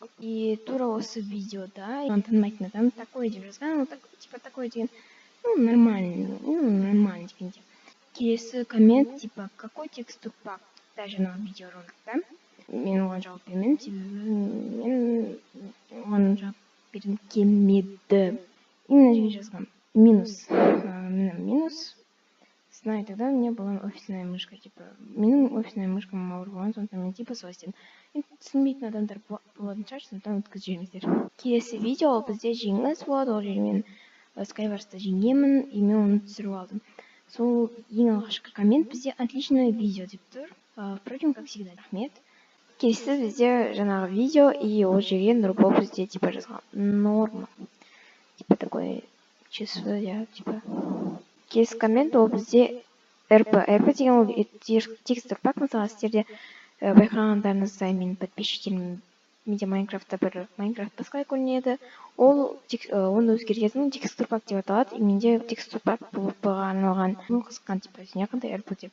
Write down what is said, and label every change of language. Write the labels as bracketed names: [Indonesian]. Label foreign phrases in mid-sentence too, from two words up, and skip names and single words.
[Kazakh] И тура осы видеода танымайтын адам такой деп жазған, типа такой деген, нормально дегенде. Келесі коммент, типа, [Russian] какой текстур пак, [Kazakh] даже жаңағы видеороликта. Мен оған жауап бермедім, себебі мен оған жауап бергім келмеді. Именно жерге жазғам. Минус. [Russian] Знаю, тогда у меня была офисная мышка, типа, [Kazakh] менің [Russian] офисная мышкам [Kazakh] ауыр болған, сондықтан мен типа солай істедім. Түсінбейтін адамдар болатын шығар, сондықтан өткізіп жіберіңіздер. Келесі видео ол бізде жеңіс болады, ол жерде мен Skywars-та жеңемін, и мен оны түсіріп алдым. Сол ең алғашқы коммент бізде [Russian] отличное видео [Kazakh] деп тұр. [Russian] Впрочем, как всегда, [Kazakh] рахмет. Келесі бізде жаңағы видео, и ол жерге Нұрбол бізде типа жазған. [Russian] Норма. Типа такое чувство, я типа. [Kazakh] Келесі коммент ол бізде РП. РП деген ол [Russian] текстур пак, [Kazakh] мысалы сіздерде байқағандарыңыздай менің подписчиктерім менде Майнкрафтта бір Майнкрафт басқа көрінеді. Оны өзгертетін [Russian] текстур пак [Kazakh] деп аталады. И менде [Russian] текстур пак [Kazakh] болып арналған. Бұл қызыққан типа не қандай РП деп.